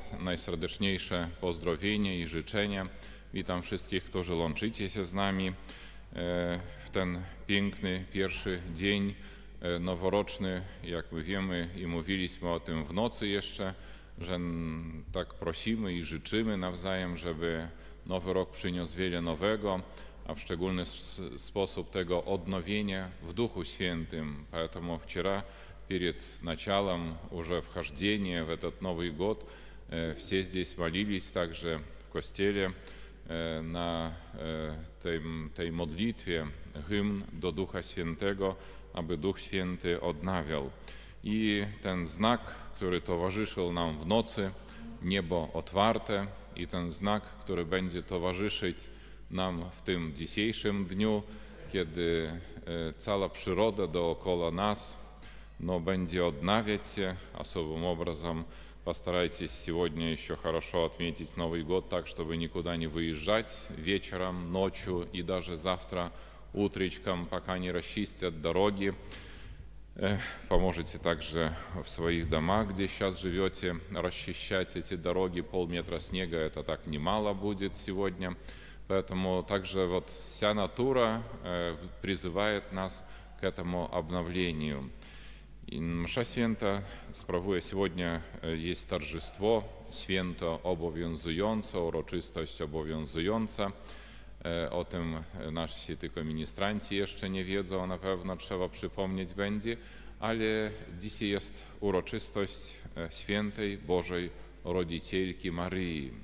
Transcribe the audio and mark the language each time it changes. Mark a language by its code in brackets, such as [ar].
[pl] Najserdeczniejsze pozdrowienie i życzenia. Witam wszystkich, którzy łączycie się z nami w ten piękny pierwszy dzień noworoczny. Jak my wiemy i mówiliśmy o tym w nocy jeszcze, że tak prosimy i życzymy nawzajem, żeby nowy rok przyniósł wiele nowego, a w szczególny sposób tego odnowienia w Duchu Świętym. [ru] Поэтому вчера перед началом уже вхождения в этот Новый год все здесь молились также в костеле [pl] na tej modlitwie hymn do Ducha Świętego, aby Duch Święty odnawiał. I ten znak, który towarzyszył nam w nocy, niebo otwarte, i ten znak, który będzie towarzyszyć nam w tym dzisiejszym dniu, kiedy cała przyroda dookoła nas będzie odnawiać się. [ru] Особым образом постарайтесь сегодня еще хорошо отметить Новый год так, чтобы никуда не выезжать вечером, ночью и даже завтра утречком, пока не расчистят дороги. Поможете также в своих домах, где сейчас живете, расчищать эти дороги. Полметра снега — это так немало будет сегодня. Поэтому также вот вся натура призывает нас к этому обновлению. [pl] I msza święta sprawuje [ru] сегодня, [pl] jest [ru] торжество, [pl] święto obowiązujące, uroczystość obowiązująca. O tym nasi tylko ministranci jeszcze nie wiedzą, na pewno trzeba przypomnieć będzie, ale dzisiaj jest uroczystość świętej Bożej Rodzicielki Maryi.